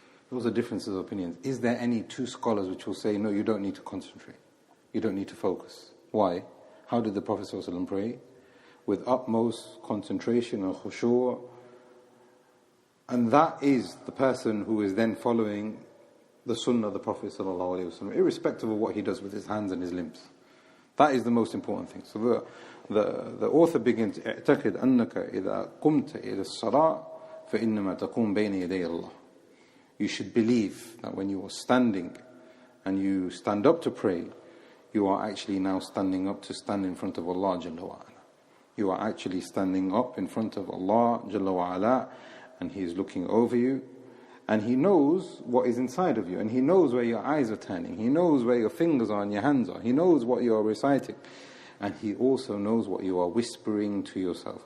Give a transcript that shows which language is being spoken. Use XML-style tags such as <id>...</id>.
<en>Those are differences of opinions. Is there any two scholars which will say, no, you don't need to concentrate, you don't need to focus? Why? How did the Prophet ﷺ pray? with utmost concentration and khushu'. And that is the person who is then following the sunnah of the Prophet ﷺ, irrespective of what he does with his hands and his limbs. That is the most important thing. So the author begins,</en> <ar>اعتقد أنك إذا قمت إلى الصلاة فإنما تقوم بين يدي الله.</ar> <en>You should believe that when you are standing and you stand up to pray, you are actually now standing up to stand in front of Allah Jalla wa Ala. You are actually standing up in front of Allah Jalla wa Ala, and He is looking over you, and He knows what is inside of you, and He knows where your eyes are turning, He knows where your fingers are and your hands are, He knows what you are reciting, and He also knows what you are whispering to yourself.</en>